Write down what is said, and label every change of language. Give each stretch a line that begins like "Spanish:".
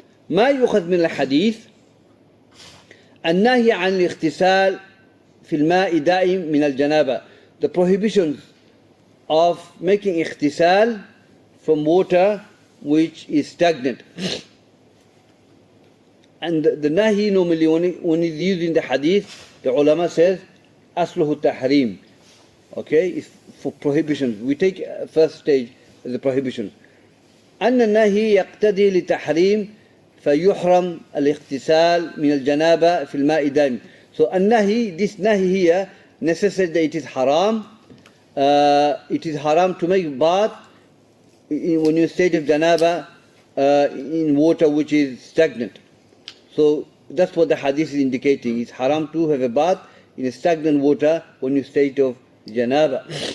Arabic: ما يؤخذ من الحديث النهي عن الاغتسال في الماء دائم من الجنابة.
English: The prohibitions of making اغتسال from water which is stagnant. And the nahi normally when it's used in the hadith, the ulama says asluhu tahrim. Okay, it's for prohibitions. We take first stage as the prohibitions.
Arabic: أن النهي يقتضي لتحريم فيحرم الاغتسال من الجنابة في الماء دائم.
English: So النهي, this nahi here necessitates that it is haram. It is haram to make bath when you're in state of janaba in water which is stagnant. So that's what the hadith is indicating. It's haram to have a bath in a stagnant water when you're in state of janaba.